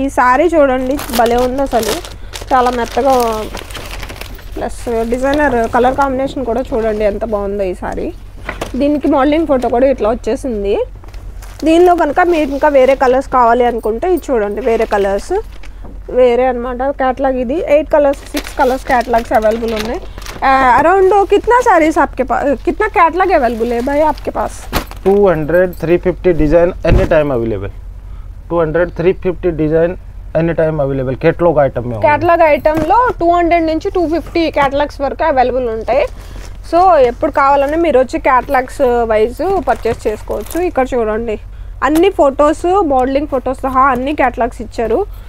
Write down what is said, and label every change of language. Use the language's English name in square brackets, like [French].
[Telugu] ఈ శారీ చూడండి భలే ఉంది అసలు, చాలా మెత్తగా. ప్లస్ డిజైనర్ కలర్ కాంబినేషన్ కూడా చూడండి ఎంత బాగుందో ఈ సారీ. దీనికి మోడలింగ్ ఫోటో కూడా ఇట్లా వచ్చేసింది. దీనిలో కనుక మీరు ఇంకా వేరే కలర్స్ కావాలి అనుకుంటే ఇది చూడండి, వేరే కలర్స్ వేరే అనమాట कैटलॉग. ఇది [Hindi] 8 कलर्स 6 कलर्स कैटलॉग्स अवेलेबल [Telugu] ఉన్నాయి. [Hindi] अराउंड कितना साड़ीज आपके पास, कितना कैटलॉग अवेलेबल है भाई आपके पास? [English] 200 350 design any time available. 200 350 design any time available. Catalogue item [Telugu] catalogue ఐటమ్లో 200 నుంచి 250 కేటలాగ్స్ వరకు అవైలబుల్ ఉంటాయి. సో ఎప్పుడు కావాలన్నా మీరు వచ్చి కేటలాగ్స్ వైజ్ పర్చేస్ చేసుకోవచ్చు. ఇక్కడ చూడండి అన్ని ఫొటోస్ మోడలింగ్ ఫొటోస్ సహా అన్ని కేటలాగ్స్ ఇచ్చారు.